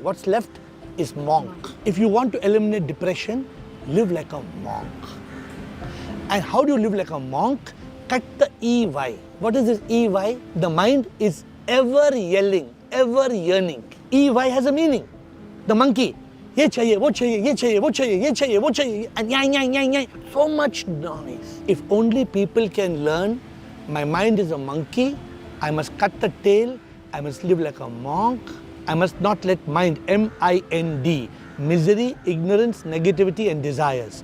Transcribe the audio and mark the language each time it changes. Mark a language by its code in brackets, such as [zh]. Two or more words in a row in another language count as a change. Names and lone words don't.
[en] What's left is monk. If you want to eliminate depression, live like a monk. And how do you live like a monk? Cut the E-Y. What is this E-Y? The mind is ever yelling, ever yearning. E-Y has a meaning. The monkey, [hi] ये चाहिए, वो चाहिए, ये चाहिए, वो चाहिए, ये चाहिए, वो चाहिए, [en] and yang. So much noise. If only people can learn, my mind is a monkey, I must cut the tail, I must live like a monk, I must not let mind, M-I-N-D, Misery, ignorance, negativity and desires.